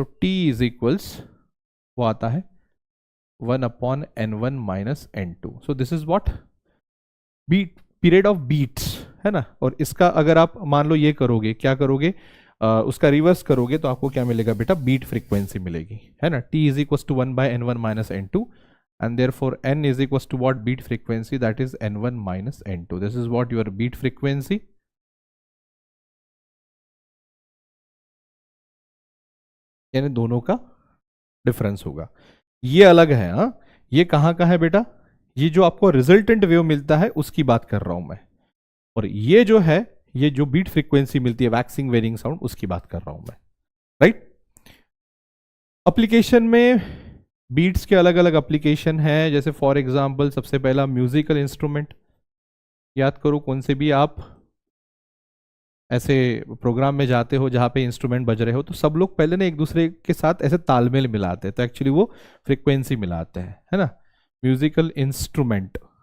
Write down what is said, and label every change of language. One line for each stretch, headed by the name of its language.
English: so t is equals,
Hindi: वो आता है 1 upon n1 minus n2।
English: So this is what beat, period of beats, है ना।
Hindi: और इसका अगर आप मान लो ये करोगे, क्या करोगे, उसका रिवर्स करोगे तो आपको क्या मिलेगा बेटा, बीट फ्रीक्वेंसी मिलेगी, है ना।
English: t is equals to 1 by n1 minus n2, and therefore n is equals to what, beat frequency, that is n1 minus n2. This is what your beat frequency,
Hindi: यानी दोनों का डिफरेंस होगा। ये अलग है, हाँ, ये कहाँ का है बेटा, ये जो आपको रिजल्टेंट वेव मिलता है उसकी बात कर रहा हूं मैं, और ये जो है, ये जो बीट फ्रीक्वेंसी मिलती है वैक्सिंग वेरिंग साउंड, उसकी बात कर रहा हूं मैं, राइट। एप्लीकेशन में बीट्स के अलग अलग एप्लीकेशन है, जैसे फॉर एग्जांपल सबसे पहला म्यूजिकल इंस्ट्रूमेंट, याद करो कौन से भी आप ऐसे प्रोग्राम में जाते हो जहाँ पे इंस्ट्रूमेंट बज रहे हो तो सब लोग पहले ना एक दूसरे के साथ ऐसे तालमेल मिलाते हैं, तो एक्चुअली वो फ्रीक्वेंसी मिलाते हैं, है ना, म्यूजिकल इंस्ट्रूमेंट।